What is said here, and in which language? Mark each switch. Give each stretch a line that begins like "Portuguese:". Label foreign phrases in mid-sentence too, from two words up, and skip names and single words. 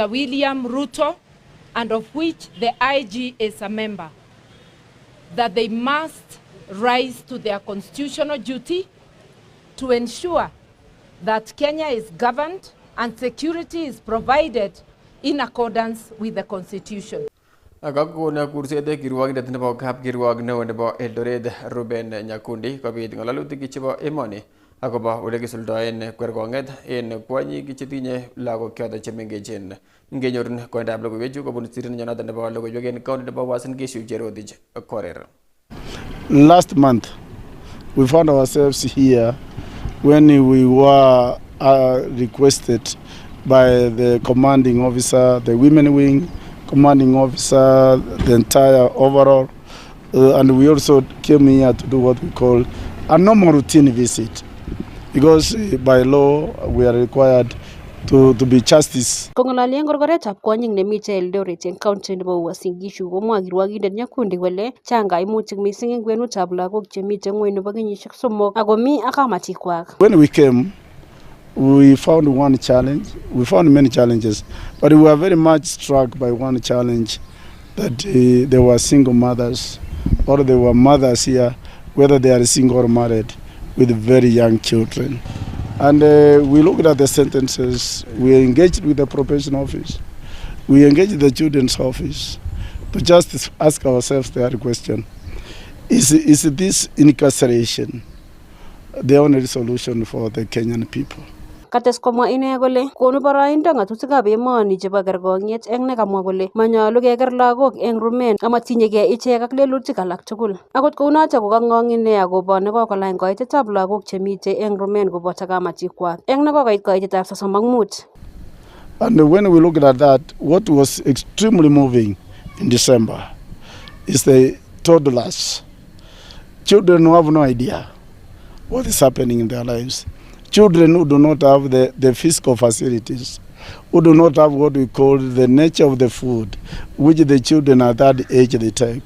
English: William Ruto, and of which the IG is a member, that they must rise to their constitutional duty to ensure that Kenya is governed and security is provided in accordance with the constitution.
Kalenjin: Agakona kursede kirwagindet nebo kapkirwok neo nebo Eldoret Ruben Nyakundi kobit ngalalutik chebo emoni akobo ole kisuldaen kwerkonget en kwanyik chetinye lagok choto chemengechen. Ngenyorun koindab logoiwechu kobun sirine nyonoto nebo logoiwek en county nebo Uasin Gishu Jerotich Korer.
English: Last month we found ourselves here when we were requested by the commanding officer, the women wing, commanding officer, the entire overall, and we also came here to do what we call a normal routine visit, because by law we are required to be justice.
Kalenjin: Kong'ololien korkoretab kwonyik nemite Eldoret en county nebo Uasin Gishu komwa kirwokindet Nyakundi kole chang kaimutik missing en kwenutab lagok chemite ng'weny nebo kenyisiek 3 akomi ak kamatikwak.
English: When we came, we found one challenge. We found many challenges, but we were very much struck by one challenge, that there were single mothers, or there were mothers here, whether they are single or married, with very young children. And we looked at the sentences. We engaged with the probation office. We engaged the children's office to just ask ourselves the other question: Is this incarceration the only solution for the Kenyan people?
Kalenjin: Kates komwa ine kole konu boroindo ng'atutikab emoni chebo kerkong'et eng nekamwa kole manyolu keker lagok eng rumen amatinyegei ichek ak lelutik alak tugul. Akot kounoto kokang'ong ine akobo nekokolany koitetab lagok chemite eng rumen koboto kamatikwak eng nekokoit koitetab 35.
English: And when we look at that, what was extremely moving in December is the toddlers, children who have no idea what is happening in their lives. Children who do not have the physical facilities, who do not have what we call the nature of the food, which the children at that age they take.